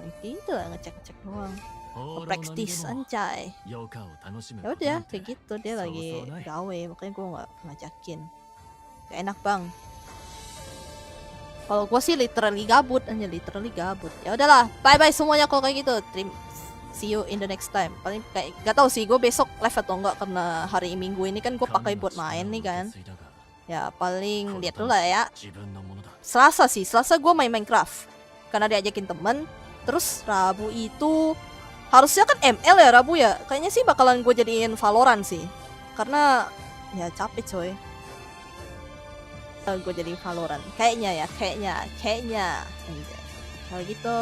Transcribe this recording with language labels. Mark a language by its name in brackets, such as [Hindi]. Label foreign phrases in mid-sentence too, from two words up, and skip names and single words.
[Indonesian] Gitu lah, ngecek doang. Praktis anjay. Ya udah kayak gitu, dia lagi gawe, makanya gue nggak ngajakin. Gak enak bang. Kalau gue sih literally gabut. Ya udahlah, bye semuanya kalau kayak gitu. [English] See you in the next time. [Indonesian] Paling kayak gak tau sih gue besok live atau enggak, karena hari Minggu ini kan gue pakai buat main nih kan. Ya paling lihat dulu lah ya. [Japanese] 自分のものだ。 [Indonesian] Selasa gue main Minecraft karena diajakin temen. Terus Rabu itu harusnya kan ML ya Rabu ya. Kayaknya sih bakalan gue jadiin Valorant sih. Karena ya capek coy. Gue jadi Valorant. Kayaknya ya, kayaknya. Kalau gitu